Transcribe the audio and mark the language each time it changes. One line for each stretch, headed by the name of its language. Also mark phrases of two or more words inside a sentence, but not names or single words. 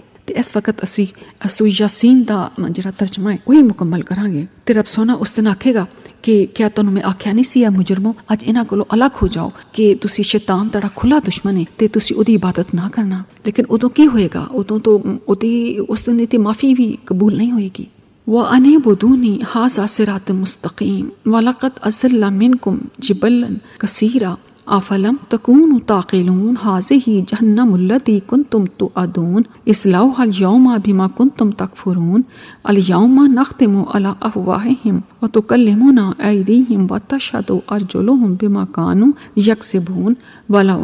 Punjabi: ਤੇ ਇਸ ਵਕਤ ਅਸੀਂ ਸੂਰਤ ਯਾਸੀਨ ਦਾ ਜਿਹੜਾ ਤਰਜਮਾ ਹੈ ਉਹੀ ਮੁਕੰਮਲ ਕਰਾਂਗੇ। ਤੇ ਰੱਬ ਸੋਹਣਾ ਉਸ ਦਿਨ ਆਖੇਗਾ ਕਿ ਕਿਆ ਤੁਹਾਨੂੰ ਮੈਂ ਆਖਿਆ ਨਹੀਂ ਸੀ ਮੁਜਰਮੋ, ਅੱਜ ਇਹਨਾਂ ਕੋਲੋਂ ਅਲੱਗ ਹੋ ਜਾਓ ਕਿ ਤੁਸੀਂ ਸ਼ੈਤਾਨ ਤੁਹਾਡਾ ਖੁੱਲਾ ਦੁਸ਼ਮਣ ਹੈ ਤੇ ਤੁਸੀਂ ਉਹਦੀ ਇਬਾਦਤ ਨਾ ਕਰਨਾ। ਲੇਕਿਨ ਉਦੋਂ ਕੀ ਹੋਏਗਾ? ਉਦੋਂ ਤੋਂ ਉਹਦੀ ਉਸ ਦਿਨ ਦੀ ਮਾਫੀ ਵੀ ਕਬੂਲ ਨਹੀਂ ਹੋਏਗੀ।
Arabic: وَأَنِعْبُدُونِي هَذَا صِرَاطٌ مُسْتَقِيمٌ وَلَقَدْ أَضَلَّ مِنكُمْ جِبَلًا كَثِيرًا أَفَلَمْ تَكُونُوا تَعْقِلُونَ هَذِهِ جَهَنَّمُ الَّتِي كُنْتُمْ تُوعَدُونَ اصْلَوْهَا الْيَوْمَ بِمَا كُنْتُمْ تَكْفُرُونَ الْيَوْمَ نَخْتِمُ عَلَى أَفْوَاهِهِمْ وَتُكَلِّمُنَا أَيْدِيهِمْ وَتَشْهَدُ أَرْجُلُهُمْ بِمَا كَانُوا يَكْسِبُونَ وَلَوْ